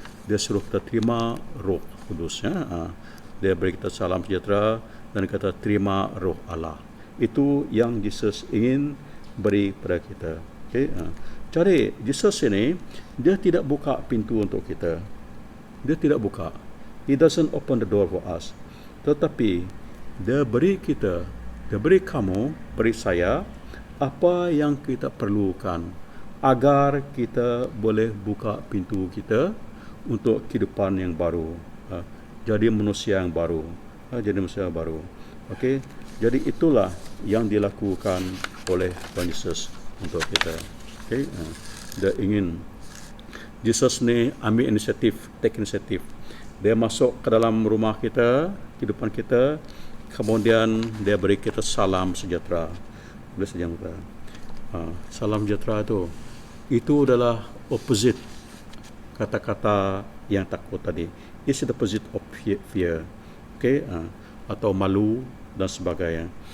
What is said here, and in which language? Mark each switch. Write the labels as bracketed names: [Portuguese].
[Malay] Dia suruh kita terima Roh Kudus. Dia beri kita salam sejahtera dan kata terima Roh Allah. Itu yang Jesus ingin beri pada kita. Okay? Jadi Jesus ini dia tidak buka pintu untuk kita. Dia tidak buka. [English] He doesn't open the door for us. [Malay] Tetapi dia beri kita, dia beri kamu, beri saya apa yang kita perlukan agar kita boleh buka pintu kita untuk kehidupan yang baru. Jadi manusia yang baru. Jadi manusia yang baru. Okey. Jadi itulah yang dilakukan oleh Tuhan Yesus untuk kita. Okey. Dia ingin Jesus ni ambil inisiatif, [English] take inisiatif. [Malay] Dia masuk ke dalam rumah kita, kehidupan kita, kemudian dia beri kita salam sejahtera. Boleh sejahtera. Salam sejahtera itu adalah opposite kata-kata yang takut tadi. [English] It's the opposite of fear. Okay? [Malay] Atau malu dan sebagainya.